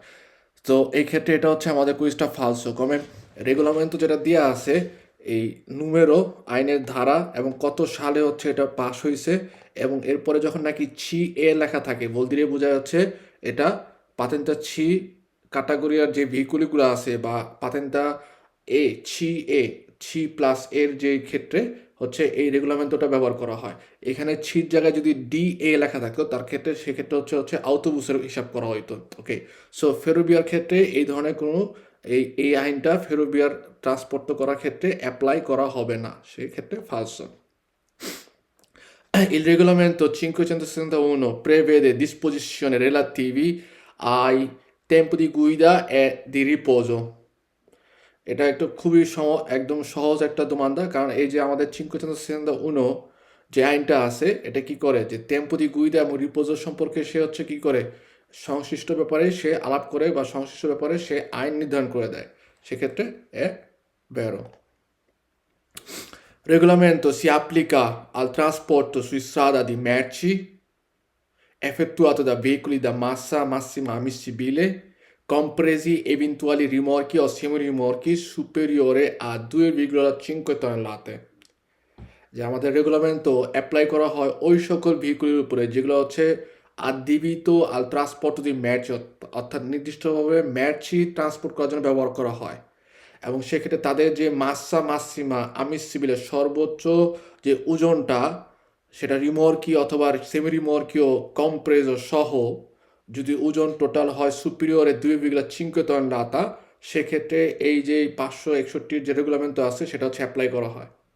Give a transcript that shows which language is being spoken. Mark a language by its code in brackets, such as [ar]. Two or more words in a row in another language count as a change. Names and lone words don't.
[bn] তো এই ক্ষেত্রে এটা হচ্ছে আমাদের কুইজটা ফালসো কমে রেগুলামেন্ট যেটা দেওয়া আছে এই নুমেরো আইনের ধারা এবং কত সালে হচ্ছে এটা পাস হয়েছে এবং এরপরে যখন নাকি ছি এ লেখা থাকে বলতে বোঝা যাচ্ছে এটা পাতেন্টা ছি ক্যাটাগরিয়ার যে ভেহিকুলগুলো আছে বা পাতেন্টা এ ছি এ ছি প্লাস এর যে ক্ষেত্রে হচ্ছে এই রেগুলামেন্টটা ব্যবহার করা হয়। এখানে ছির জায়গায় যদি ডি এ লেখা থাকতো তার ক্ষেত্রে সেক্ষেত্রে হচ্ছে আউটোবুসের হিসাব করা হইতো। ওকে, সো ফেরোবিয়ার ক্ষেত্রে এই ধরনের কোনো এই আইনটা ফেরোবিয়ার ট্রান্সপোর্ট করার ক্ষেত্রে অ্যাপ্লাই করা হবে না, সেক্ষেত্রে ফালসো। [it] Il regolamento 561 prevede disposizioni relativi ai tempi di guida e di riposo. [bn] এটা একটা খুবই একদম সহজ একটা দোমান্দা, কারণ এই যে আমাদের 561 যে আইনটা আছে এটা কি করে যে [it] tempo di guida [bn] এবং রিপোজো সম্পর্কে সে হচ্ছে কি করে সংশ্লিষ্ট ব্যাপারে সে আলাপ করে বা সংশ্লিষ্ট ব্যাপারে সে আইন নির্ধারণ করে দেয়, সেক্ষেত্রে [it] è vero. Regolamento si applica al trasporto su strada di merci effettuato da veicoli da massa massima ammissibile, compresi eventuali rimorchi o semirimorchi superiore a 2,5 tonnellate. [bn] যে আমাদের রেগুলামেন্ট অ্যাপ্লাই করা হয় ওই সকল ভেহিকুলের উপরে যেগুলো হচ্ছে [it] adibiti al trasporto [bn] দি ম্যাচ, অর্থাৎ নির্দিষ্টভাবে ম্যাচই ট্রান্সপোর্ট করার জন্য ব্যবহার করা হয় এবং সেক্ষেত্রে তাদের যে [it] massa massima ammissibile [bn] সর্বোচ্চ যে ওজনটা সেটা রিমর্কি অথবা সেমি রিমর্কিও কম্প্রেজো সহ যদি ওজন টোটাল হয় [it] superiore 2,5 tonnellata, [bn] সেক্ষেত্রে এই যে 561 যে রেগুলামেন্ট আছে সেটা হচ্ছে অ্যাপ্লাই করা হয়।